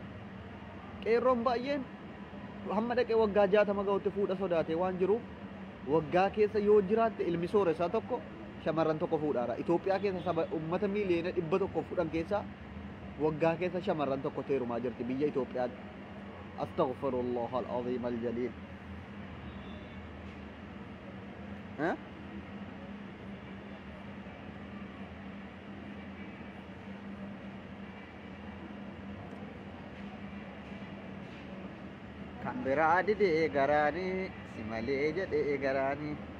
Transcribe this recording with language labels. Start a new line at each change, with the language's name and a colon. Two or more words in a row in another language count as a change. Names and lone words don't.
Oromo: Qeerroon baay'een hamma dhaqee waggaa 60 ga'utti fuudha sodaatee waan jiruuf waggaa keessa yoo jiraatte ilmi sooressaa tokko shamarran tokko fuudhaadha. Itoophiyaa keessa saba uummata miliyoona 100 fuudhan keessaa waggaa keessa shamarran tokko seerumaa jirti biyya Itoophiyaatti.
Arabic: أستغفر الله العظيم الجليل.
Oromo: Kan biraa didee garaanii si malee jedhee garaanii.